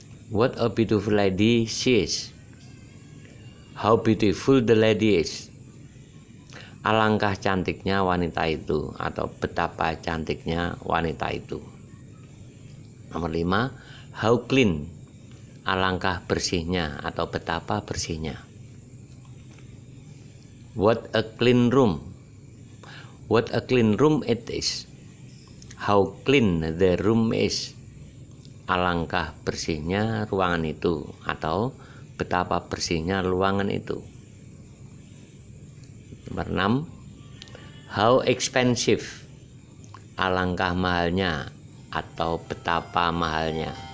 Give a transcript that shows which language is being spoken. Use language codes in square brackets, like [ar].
[en] What a beautiful lady she is. How beautiful the lady is. [id] Alangkah cantiknya wanita itu atau betapa cantiknya wanita itu. Nomor 5, [en] how clean. [id] Alangkah bersihnya atau betapa bersihnya. [en] What a clean room. What a clean room it is. How clean the room is. [id] Alangkah bersihnya ruangan itu, atau betapa bersihnya ruangan itu. Nomor 6. [en] How expensive. [id] Alangkah mahalnya atau betapa mahalnya.